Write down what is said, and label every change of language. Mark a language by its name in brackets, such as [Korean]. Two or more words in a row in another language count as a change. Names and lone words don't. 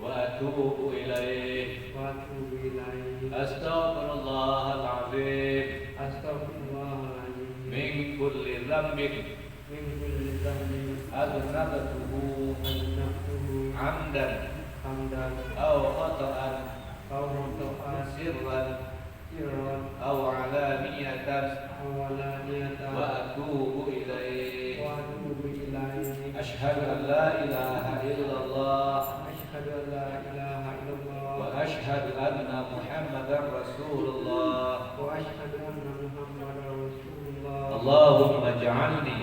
[Arabic] وأتوب إليه. وأتوب إليه. Astaghfirullahaladzim Astagfirullahaladzim. من كل ذنب من كل ذنب adnabtuhu adnabtuhu amdan hamdan أو خطأ أو خطأ sirran sirran أو علانية أو علانية وأتوب إليه. وأتوب إليه. أشهد أن لا إله إلا الله أشهد أن لا إله إلا الله وأشهد أن محمدا رسول الله. وأشهد أن محمدا رسول الله. اللهم اجعلني